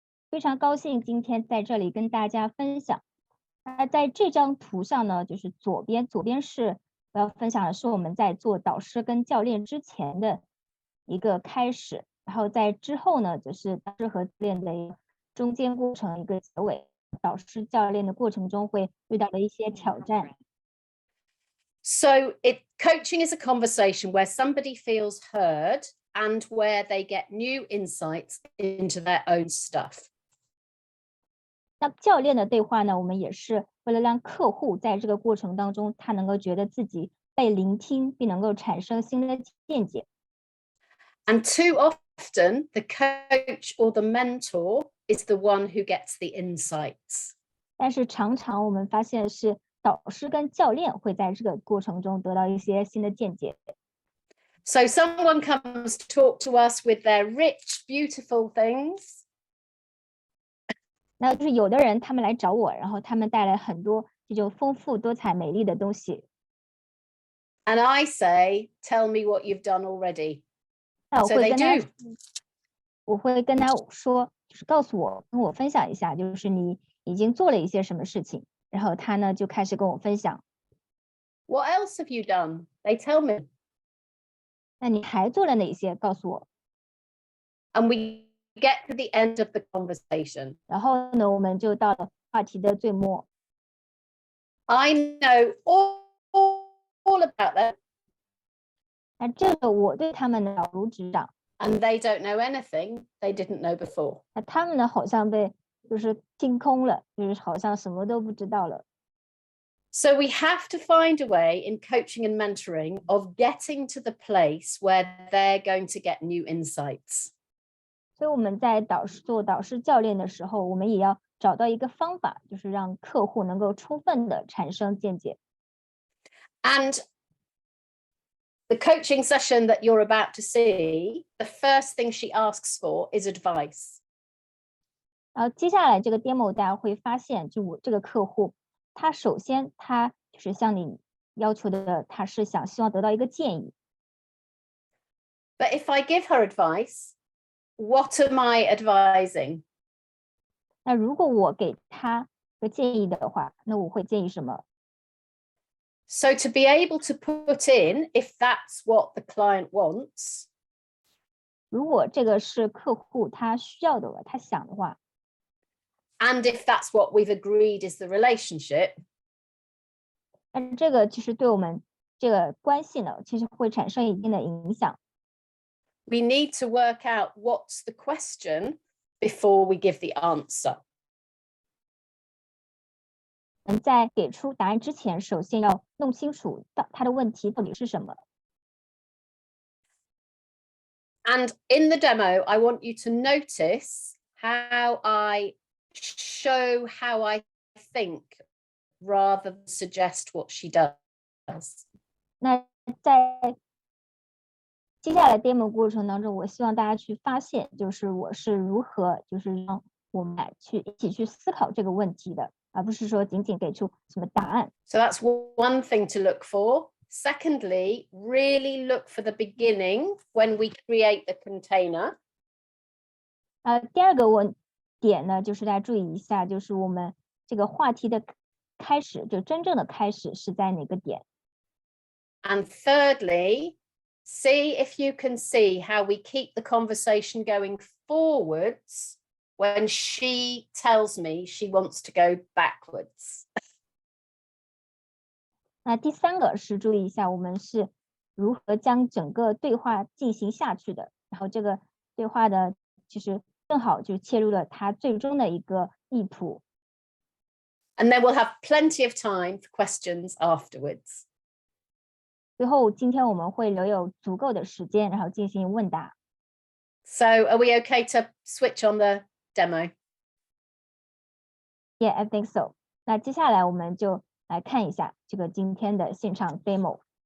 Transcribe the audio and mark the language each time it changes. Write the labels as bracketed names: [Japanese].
[Chinese] 非常高兴今天在这里跟大家分享。那在这张图上呢，就是左边是我要分享的是我们在做导师跟教练之前的一个开始，然后在之后呢，就是导师和教练的一个中间过程一个结尾，导师教练的过程中会遇到的一些挑战。 [English] So coaching is a conversation where somebody feels heard and where they get new insights into their own stuff. [Chinese] 那教练的对话呢，我们也是为了让客户在这个过程当中，他能够觉得自己被聆听，并能够产生新的见解。 [English] And too often, the coach or the mentor is the one who gets the insights. [Chinese] 但是常常我们发现是导师跟教练会在这个过程中得到一些新的见解。 [English] So someone comes to talk to us with their rich, beautiful things. [Chinese] 那就是有的人他们来找我，然后他们带来很多这种丰富多彩美丽的东西。 [English] And I say, tell me what you've done already. [Chinese] 那我 [English] So [Chinese] 会 [English] they [Chinese] 跟他 [English] do. [Chinese] 我会跟他说，就是告诉我，跟我分享一下，就是你已经做了一些什么事情。然后他呢就开始跟我分享。 [English] What else have you done? They tell me. [Chinese] 那你还做了哪些？告诉我。 [English] And we get to the end of the conversation. [Chinese] 然后呢，我们就到了话题的最末。 [English] I know all about them. [Chinese] 那这个我对他们的了如指掌。 [English] And they don't know anything they didn't know before. [Chinese] 那他们呢，好像被就是听空了，就是好像什么都不知道了。 [English] So we have to find a way in coaching and mentoring of getting to the place where they're going to get new insights. [Chinese] 所以我们在做导师教练的时候，我们也要找到一个方法，就是让客户能够充分的产生见解。 [English] And the coaching session that you're about to see, the first thing she asks for is advice. [Chinese] 接下来这个 demo 大家会发现，就我这个客户，他首先他就是向你要求的，他是希望得到一个建议。 [English] But if I give her advice, what am I advising? [Chinese] 那如果我给他个建议的话，那我会建议什么？ [English] So to be able to put in, if that's what the client wants, [Chinese] 如果这个是客户他需要的，他想的话， [English] and if that's what we've agreed is the relationship, [Chinese] 那这个其实对我们这个关系呢，其实会产生一定的影响。 [English] we need to work out what's the question before we give the answer. [Chinese] 在给出答案之前，首先要弄清楚他的问题到底是什么。 [English] And in the demo, I want you to notice how I show how I think rather than suggest what she does. [Chinese] 那在接下来 demo 过程当中，我希望大家去发现，就是我是如何，就是让我们一起去思考这个问题的，而不是说仅仅给出什么答案。 [English] So that's one thing to look for. Secondly, really look for the beginning when we create the container. [Chinese] 第二个点呢，就是大家注意一下，就是我们这个话题的开始，就真正的开始是在哪个点。 [English] And thirdly, see if you can see how we keep the conversation going forwards when she tells me she wants to go backwards. [Chinese] 那第三个是注意一下，我们是如何将整个对话进行下去的。然后这个对话的，其实正好就切入了它最终的一个意图。 [English] And then we'll have plenty of time for questions afterwards. [Chinese] 最后，今天我们会留有足够的时间，然后进行问答。 [English] So are we okay to switch on the demo? Yeah, I think so. [Chinese] 那接下来我们就来看一下这个今天的现场 demo。